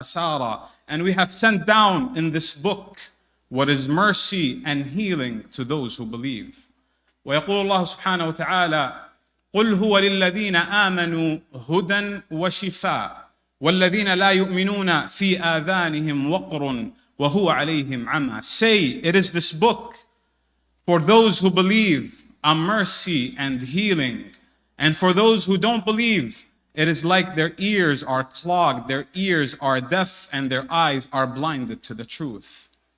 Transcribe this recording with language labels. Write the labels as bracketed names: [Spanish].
[English] Sarah, and we have sent down in this book what is mercy and healing to those who believe. [Arabic] ويقول الله سبحانه وتعالى قل هو للذين آمنوا هدى وشفاء والذين لا يؤمنون في آذانهم وقر وهو عليهم عمى. [English] Say, it is this book for those who believe a mercy and healing, and for those who don't believe, it is like their ears are clogged, their ears are deaf, and their eyes are blinded to the truth.